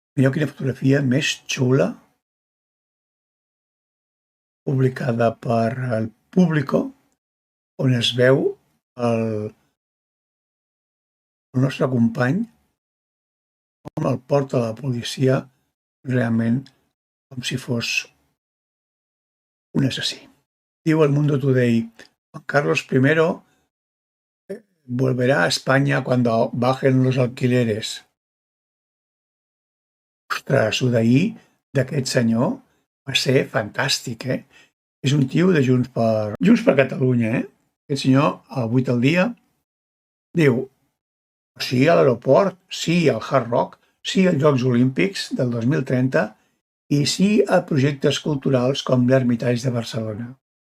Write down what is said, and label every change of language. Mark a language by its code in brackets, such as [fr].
[ca] Mireu quina fotografia més xula, publicada per El Público, on es veu el nostre company com el porta la policia realment com si fos un assassí. Diu [es] El Mundo Today: Juan Carlos I volverá a España cuando bajen los alquileres. [ca] Ostres, ho d'ahir d'aquest senyor va ser fantàstic, eh? És un tio de Junts per Catalunya, eh? Aquest senyor, al 8 al dia, diu sí a l'aeroport, sí al Hard Rock, sí als Jocs Olímpics del 2030 i sí a projectes culturals com l'Ermitage de Barcelona.